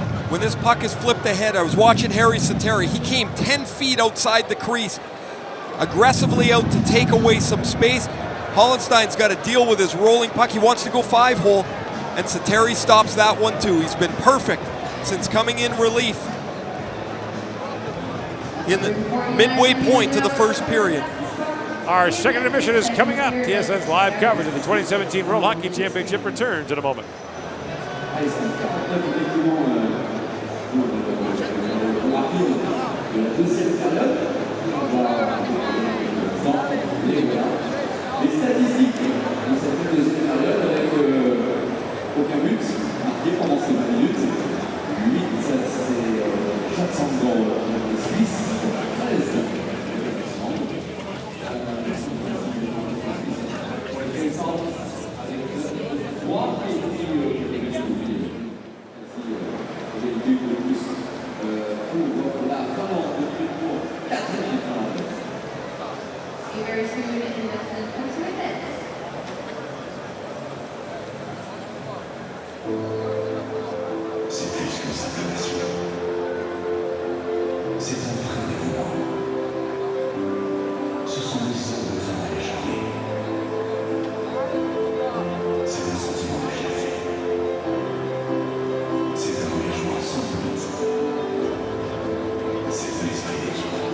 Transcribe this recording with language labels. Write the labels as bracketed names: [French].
[English] When this puck is flipped ahead, I was watching Harri Sateri. He came 10 feet outside the crease, aggressively out to take away some space. Hollenstein's got to deal with his rolling puck. He wants to go 5-hole. And Sateri stops that one too. He's been perfect since coming in relief in the midway point to the first period. Our second intermission is coming up. TSN's live coverage of the 2017 World Hockey Championship returns in a moment. [French] Allez, 49 effectivement pour la rapide de la deuxième période. On va dans les statistiques de cette deuxième période avec aucun but marqué pendant ces 20 minutes. 8, c'est Jacques de Suisse, 13. [English] See you very soon in less than 20 minutes. [French] C'est plus que sa passion. C'est un vrai dévouement. Ce sont des heures de travail acharné. C'est un sentiment de fierté. C'est un engagement sans limite. C'est un esprit d'équipe.